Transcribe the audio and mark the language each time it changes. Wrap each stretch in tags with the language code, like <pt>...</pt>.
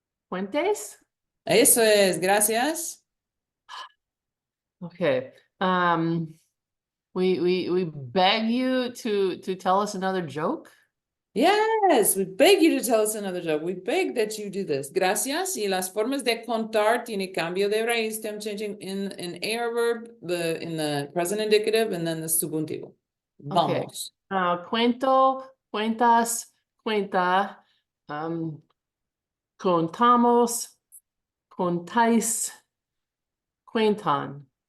<es>Cuentes. Eso es, gracias.</es> <en>Okay. We beg you to tell us another joke. Yes, we beg you to tell us another joke. We beg that you do this.</en> <es>Gracias. Y las formas de contar tiene cambio de raíz.</es> <en>I'm changing in AR verb, in the present indicative, and then the subjuntivo.</en> <es>Vamos. Cuento, cuentas, cuenta. Contamos, contáis, cuentan.</es>